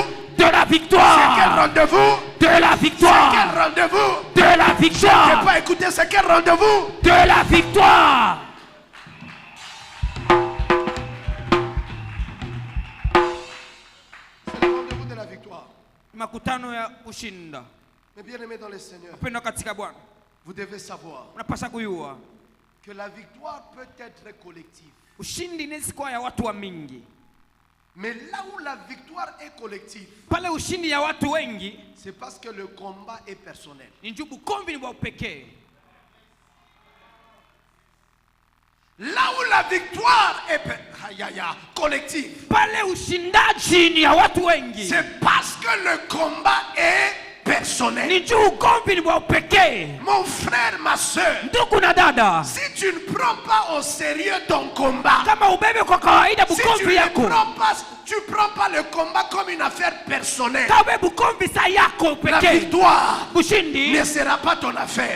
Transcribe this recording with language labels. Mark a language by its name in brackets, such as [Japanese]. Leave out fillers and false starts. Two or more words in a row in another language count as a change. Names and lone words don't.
[French] De la victoire. C'est quel rendez-vous? De la victoire. C'est quel rendez-vous? De la victoire. Je n'ai pas écouté, c'est quel rendez-vous? De la victoire. C'est le rendez-vous de la victoire. [Swahili] Makutano ya kushinda. [French] Mais bien aimé dans le Seigneur, vous devez savoir que la victoire peut être collective. [Swahili] Ushindi inaweza kuwa ya watu wa mingi. [French] Mais là où la victoire est collective, [Swahili] pale ushindi ya watu wengi, [French] c'est parce que le combat est personnel. Là où la victoire est collective, [Swahili] pale ushindaji ni ya watu wengi, [French] c'est parce que le combat est personnel. Mon frère, ma soeur, si tu ne prends pas au sérieux ton combat, si tu ne prends pas le combat comme une affaire personnelle, la victoire ne sera pas ton affaire.